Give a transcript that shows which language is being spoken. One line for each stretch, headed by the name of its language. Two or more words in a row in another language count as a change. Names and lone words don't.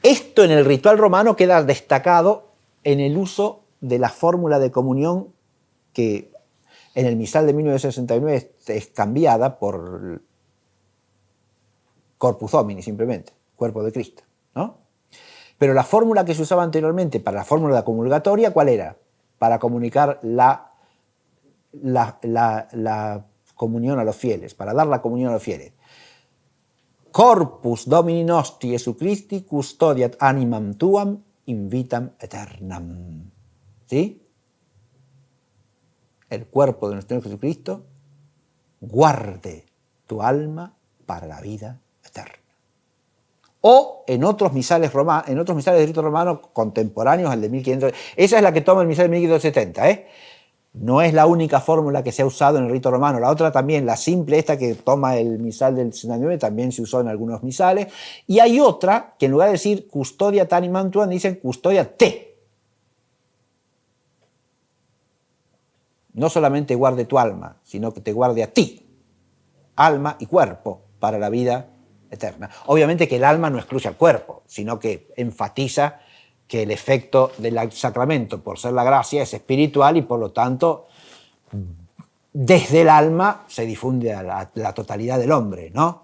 Spanish: Esto en el ritual romano queda destacado en el uso de la fórmula de comunión que en el misal de 1969 es cambiada por
Latin: Corpus Domini,
Spanish: simplemente, cuerpo de Cristo, ¿no? Pero la fórmula que se usaba anteriormente para la fórmula comulgatoria, ¿cuál era? Para comunicar la comunión a los fieles, para dar la comunión a los fieles.
Latin: Corpus Domini nostri Jesu Christi custodiat animam tuam in vitam aeternam.
Spanish: ¿Sí? El cuerpo de nuestro Señor Jesucristo guarde tu alma para la vida eterna. O en otros misales de rito romano contemporáneos al de 1500. Esa es la que toma el misal de 1570, ¿eh? No es la única fórmula que se ha usado en el rito romano. La otra también, la simple, esta que toma el misal del 69, también se usó en algunos misales. Y hay otra que en lugar de decir
Latin: custodia animam tuam, dicen custodia te.
Spanish: No solamente guarde tu alma, sino que te guarde a ti, alma y cuerpo, para la vida eterna. Obviamente que el alma no excluye al cuerpo, sino que enfatiza que el efecto del sacramento, por ser la gracia, es espiritual y por lo tanto desde el alma se difunde a la totalidad del hombre, ¿no?